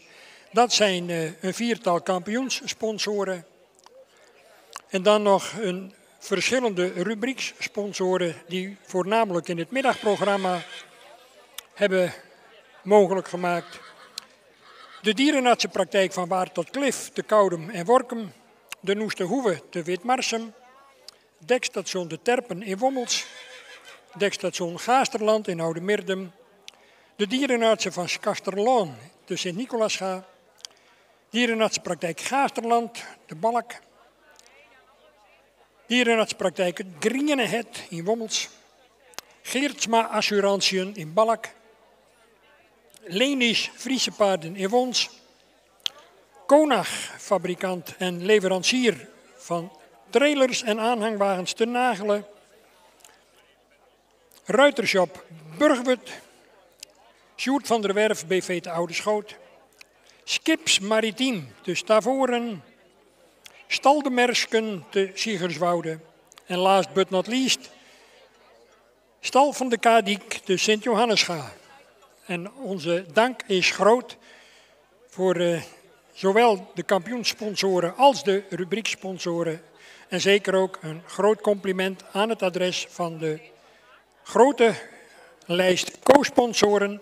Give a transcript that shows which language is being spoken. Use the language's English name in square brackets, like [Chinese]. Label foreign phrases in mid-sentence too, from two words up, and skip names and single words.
[Dutch] Dat zijn een 4-tal kampioenssponsoren. En dan nog een verschillende rubriekssponsoren die voornamelijk in het middagprogramma hebben mogelijk gemaakt. De dierenartsenpraktijk van Waard tot Klif te Koudem en Workum. De Noesterhoeve te Witmarsum. Dekstation De Terpen in Wommels. Dekstation Gaasterland in Oude-Mirdum. De dierenartsen van Kasterloon te Sint-Nicolasga. Dierenartsenpraktijk Gaasterland, de Balk. Dierenartsenpraktijk Gringenehet in Wommels. Geertsma Assurantien in Balk. Lenisch Friese Paarden in Wons. Konag, fabrikant en leverancier van trailers en aanhangwagens te Nagelen. Ruitershop Burgwet. Sjoerd van der Werf, BV te Oude Schoot. Skips Maritiem te Stavoren. Staldemersken te Siegerswoude. [English] En last but not least, [Dutch] Stal van de Kadiek te Sint-Johannesga. En onze dank is groot voor zowel de kampioenssponsoren als de rubrieksponsoren. En zeker ook een groot compliment aan het adres van de grote lijst co-sponsoren.